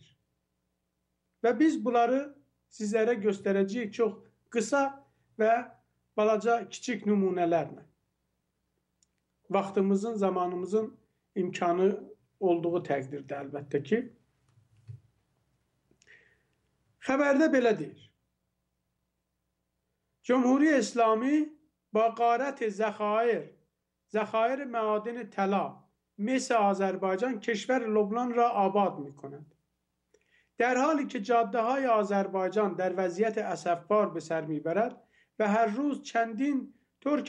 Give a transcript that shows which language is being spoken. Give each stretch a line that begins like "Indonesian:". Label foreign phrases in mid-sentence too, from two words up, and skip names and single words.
Azerbaijani: Və biz bunları sizlərə göstərəcəyik çox qısa və balaca kiçik nümunələrlə. Vaxtımızın, zamanımızın imkanı olduğu təqdirdə əlbəttə ki. Xəbərdə belə deyir.
Persian: جمهوری اسلامی با غارت ذخایر معادن طلا مثل آذربایجان کشور لبنان را آباد می کند. در حالی که جاده های آذربایجان در وضعیت اسفبار به سر می برد و هر روز چندین ترک